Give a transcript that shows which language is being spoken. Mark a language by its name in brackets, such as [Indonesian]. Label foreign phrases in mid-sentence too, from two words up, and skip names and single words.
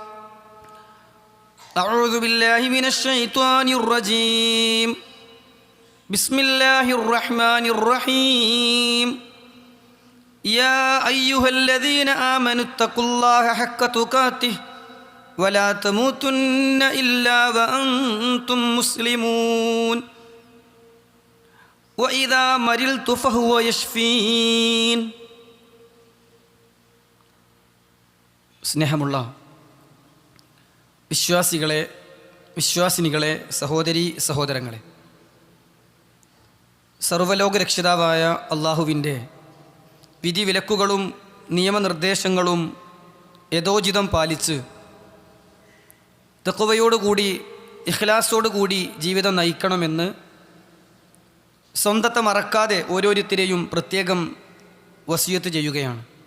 [Arabic] أعوذ بالله من الشيطان الرجيم بسم الله الرحمن الرحيم يا أيها الذين آمنوا اتقوا الله حق تقاته ولا تموتن إلا وأنتم مسلمون وإذا مرضت فهو يشفين. [Malayalam] സ്നേഹമുള്ള വിശ്വാസിനികളെ സഹോദരീ സഹോദരങ്ങളെ, സർവ്വലോക രക്ഷിതാവായ അള്ളാഹുവിൻ്റെ വിധിവിലക്കുകളും നിയമനിർദ്ദേശങ്ങളും യഥോചിതം പാലിച്ച് തഖ്വയോടുകൂടി ഇഖ്ലാസോടുകൂടി ജീവിതം നയിക്കണമെന്ന് സ്വന്തത്തെ മറക്കാതെ ഓരോരുത്തരെയും പ്രത്യേകം വസിയത്ത് ചെയ്യുകയാണ്.